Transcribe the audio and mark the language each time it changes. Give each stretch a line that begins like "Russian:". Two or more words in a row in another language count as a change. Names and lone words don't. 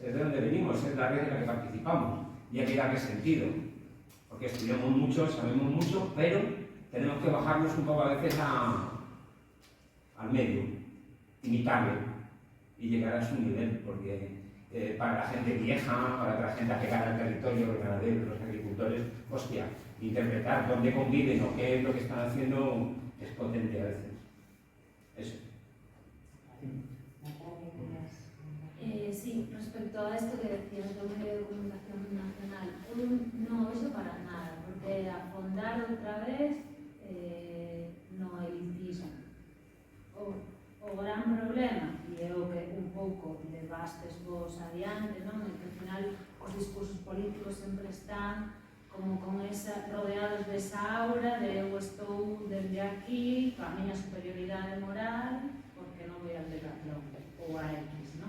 Spanish: de donde venimos, es la red en la que participamos y hay que darle sentido, porque estudiamos mucho, sabemos mucho, pero tenemos que bajarnos un poco a veces al medio, imitarle y llegar a su nivel, porque para la gente vieja, para la gente apegada al territorio, los ganaderos, los agricultores, hostia, interpretar dónde conviven o qué es lo que están haciendo es potente a veces. Eso. Sí, respecto a esto que decías de un medio de comunicación nacional, no, eso para nada, porque afondar otra vez no elitismo.
Galician: O gran problema, e é o que un pouco levastes vos adiante, non? E que ao final os discursos políticos sempre están como con esa, rodeados desa aura de eu estou dende aquí, coa miña superioridade moral, porque non
Spanish: voy al
Galician: Decathlon ou a X, non?